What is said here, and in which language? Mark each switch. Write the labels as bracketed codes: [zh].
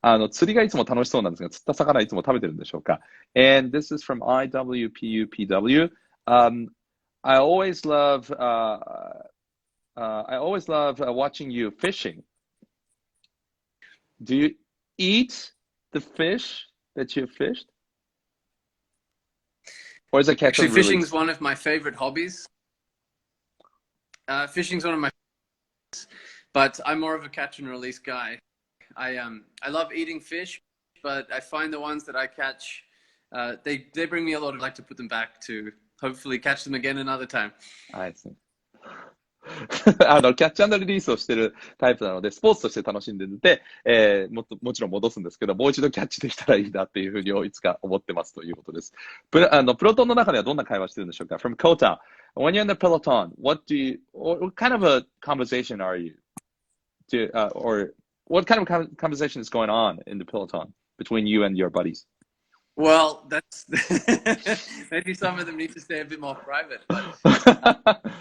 [ja] 釣りがいつも楽しそうなんですが、釣った魚いつも食べてるんでしょうか。 [en] And this is from IWPUPW. I always love watching you fishing. Do you eat the fish that you fished? Or is it catch and Actually, release? fishing is one of my favorite hobbies. Fishing is one of my favorites, but I'm more of a catch and release guy. I love eating fish, but I find the ones that I catch, they bring me a lot of like to put them back to hopefully catch them again another time. I see. [ja] キャッチ&リリースをしてるタイプなので、スポーツとして楽しんでて、もちろん戻すんですけど、もう一度キャッチできたらいいなっていうふうにいつか思ってますということです。プロトンの中ではどんな会話してるんでしょうか？ [en] From Kota, when you're in the peloton, what kind of a conversation are you? Or what kind of conversation is going on in the peloton between you and your buddies? Well, that's maybe some of them need to stay a bit more private. But,